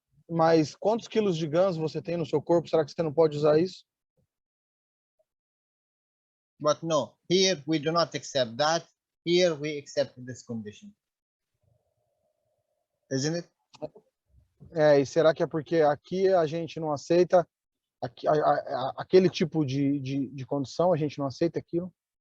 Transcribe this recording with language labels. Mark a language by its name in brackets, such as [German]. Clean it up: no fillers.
[Portuguese] Mas quantos quilos de ganso você tem no seu corpo? Será que você não pode usar isso? [English] But no, here we do not accept that. Here we accept this condition. Isn't it? [Portuguese] E será que é porque aqui a gente não aceita aquele tipo de condição, a gente não aceita aquilo?